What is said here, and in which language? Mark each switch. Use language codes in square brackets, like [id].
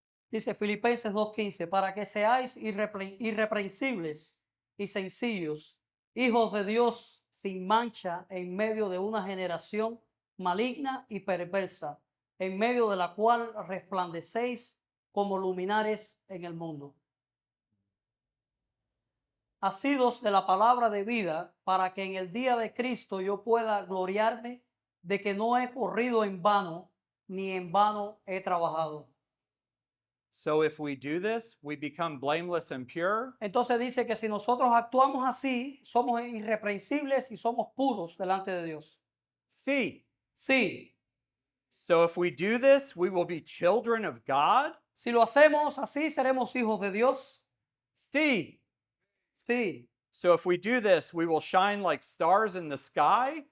[es] Dice Filipenses 2:15, para que seáis irreprensibles y sencillos, hijos de Dios sin mancha en medio de una generación maligna y perversa, en medio de la cual resplandecéis como luminares en el mundo. Asidos de la palabra de vida, para que en el día de Cristo yo pueda gloriarme de que no he corrido en vano, ni en vano he trabajado. [en] So if we do this, we become blameless and pure, [es] Entonces dice que si nosotros actuamos así, somos irreprensibles y somos puros delante de Dios. sí. Sí, [en] So if we do this, we will be children of God, [es] si lo hacemos así, seremos hijos de Dios. sí. Sí, [en] So if we do this, we will shine like stars in the sky,